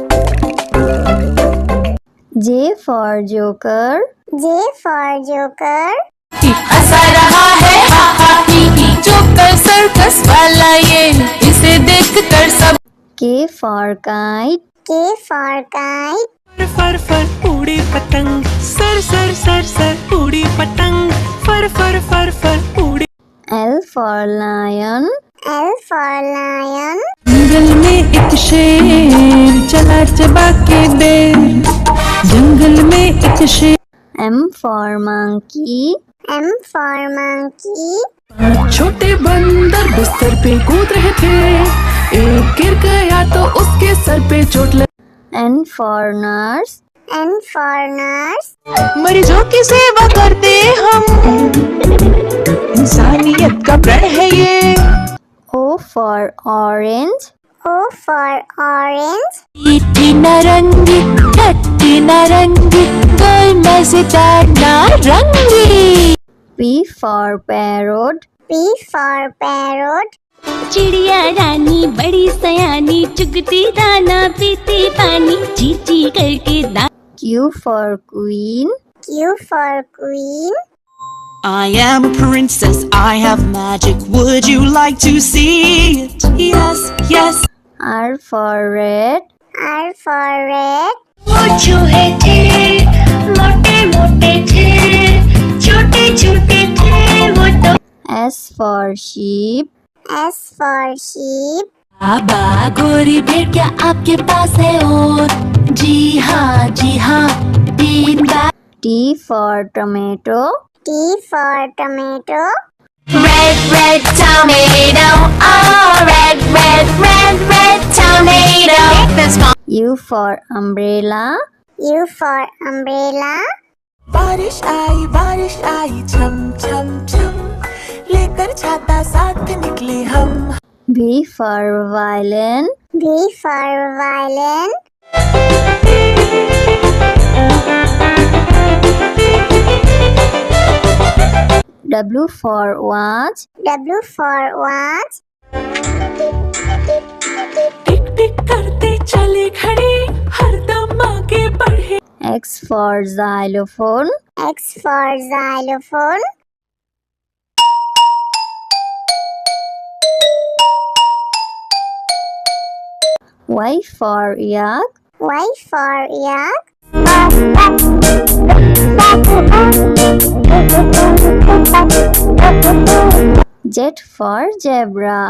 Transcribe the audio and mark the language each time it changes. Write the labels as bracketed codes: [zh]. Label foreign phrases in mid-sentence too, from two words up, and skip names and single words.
[en] J for joker. J for joker. [hi] हंसा रहा है हा हा ही ही, जोकर सर्कस वाला ये, इसे देख कर सब। [en] K for kite. K for kite. [hi] फर फर उड़ी पतंग, सर सर सर सर उड़ी पतंग, फर फर फर फर उड़ी। [en] L for lion. L for lion. [hi] जंगल में एक शेर चला चबा के बेर, जंगल में एक शेर। [en] M for monkey. M for monkey. [hi] छोटे बंदर बिस्तर पे कूद रहे थे, एक गिर गया तो उसके सर पे चोट लगी। [en] N for nurse. N for nurse. [hi] मरीजों की सेवा करते हम, इंसानियत का प्रण है ये। [en] O for orange. O for orange. [hi] मीठी नारंगी, खट्टी नारंगी, गोल मजेदार नारंगी। [en] P for parrot. P for parrot. [hi] चिड़िया रानी बड़ी सयानी, चुगती दाना पीती पानी, ची ची करके दाना। [en] Q for queen. Q for queen. I am a princess, I have magic. Would you like to see it? Yes, yes. R for red. R for red. [hi] वो चूहे थे, मोटे मोटे थे, छोटे छोटे थे वो तो। [en] S for sheep. S for sheep. [hi] बाबा गोरी भेड़ क्या आपके पास है और? जी हाँ 3 बार। [en] T for tomato. T for tomato. Red, red tomato. Oh, red, red, red, red tomato. That's fine. U for umbrella. U for umbrella. [hi] बारिश आई छम छम छम, लेकर छाता साथ निकले हम। [en] V for violin. V for violin. W for watch. W for watch. [hi] टिक टिक करते चले घड़ी, हरदम आगे बढ़े। [en] X for xylophone. X for xylophone. Y for yak. Y for yak. Z for zebra.